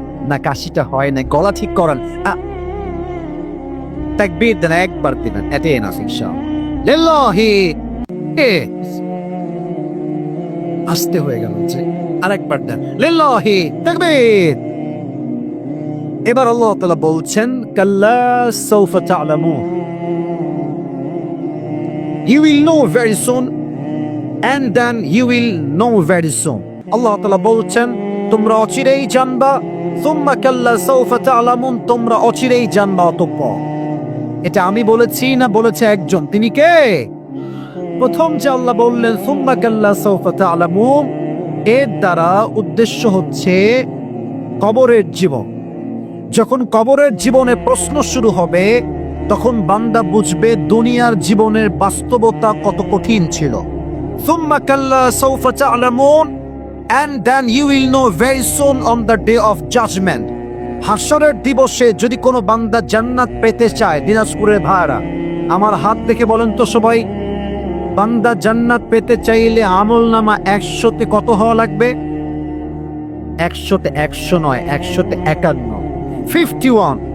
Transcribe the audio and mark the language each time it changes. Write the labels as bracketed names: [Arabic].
[Bangla] না কাশিটা হয় না, গলা ঠিক করেন। তাকবীর দেন, একবার দিবেন, এটাই না ইনশাআল্লাহ। লিল্লাহি আসতে হয়ে গেল যে, আরেকবার দেন, লিল্লাহি তাকবীর। এবার আল্লাহ তাআলা বলছেন, [Arabic] কাল্লা সাউফা তা'লামুন, [English] you will know very soon and then you will know very soon। [Bangla] আল্লাহ তাআলা বলছেন, তোমরা অচিরেই জানবা, [Arabic] সুম্মা কাল্লা সাউফা তা'লামুন, [Bangla] তোমরা অচিরেই জানবা অতঃপর। এটা আমি বলেছি না বলেছে একজন? তিনি কে? প্রথম যে আল্লাহ বললেন [Arabic] সুম্মা কাল্লা সাউফা তা'লামুন, [Bangla] এর দ্বারা উদ্দেশ্য হচ্ছে কবরের জীবন। যখন কবরের জীবনে প্রশ্ন শুরু হবে, তখন বান্দা বুঝবে দুনিয়ার জীবনের বাস্তবতা কত কঠিন ছিল। [Arabic] সুম্মা কাল্লা সাউফা তা'লামুন [English] and then you will know very soon on the day of judgment। [Bangla] হাশরের দিবসে যদি কোনো বান্দা জান্নাত পেতে চায়, দিনাজপুরের ভাইরা আমার হাত দেখে বলেন তো সবাই, বান্দা জান্নাত পেতে চাইলে আমলনামা 100তে কত হওয়া লাগবে? 100তে 100 নয়, 100তে 51, 51।